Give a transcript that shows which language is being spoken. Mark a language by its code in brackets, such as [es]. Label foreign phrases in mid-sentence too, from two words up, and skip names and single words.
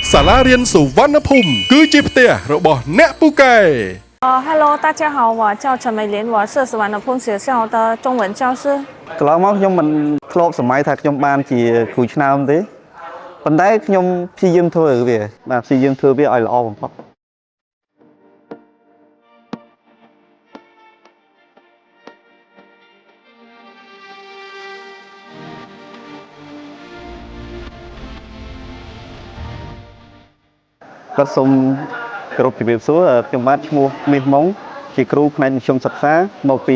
[km] សាលារៀនសុវណ្ណភូមិគឺជាផ្ទះរបស់អ្នកពូកែ [zh] Hello，大家好，我叫陈美莲，我是十万的碰学校的中文教师。 [km] កន្លងមកខ្ញុំមិនធ្លាប់សម័យថាខ្ញុំបានជាគ្រូឆ្នើមទេប៉ុន្តែខ្ញុំព្យាយាមធ្វើវាបាទព្យាយាមធ្វើវាឲ្យល្អបំផុតគាត់សូមគោរពជម្រាបសួរខ្ញុំបាទឈ្មោះមាសម៉ុងជាគ្រូផ្នែកខ្ញុំសិក្សាមកពី